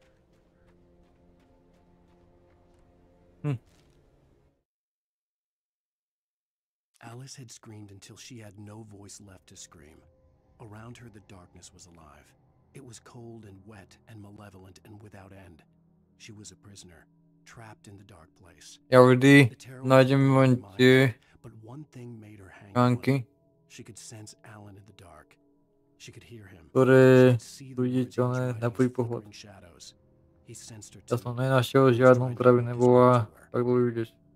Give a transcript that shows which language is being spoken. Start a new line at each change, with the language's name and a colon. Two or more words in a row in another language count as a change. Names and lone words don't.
English: Alice had screamed until she had no voice left to scream. Around her, the darkness was alive. It was cold and wet and malevolent and without end. She was a prisoner, trapped in the dark place.
Slovak: Ja vždy nájdem tie
English: But one thing made her hang
Slovak: články,
English: on. She could sense Alan in the dark. She could hear him.
Slovak: ktoré
English: See
Slovak: sú
English: the words
Slovak: viditeľné na prvý pohľad.
English: flickering shadows. He sensed her
Slovak: Ja
English: too.
Slovak: som nenašiel žiadnu, ktorá by nebola tak bolo vidieť.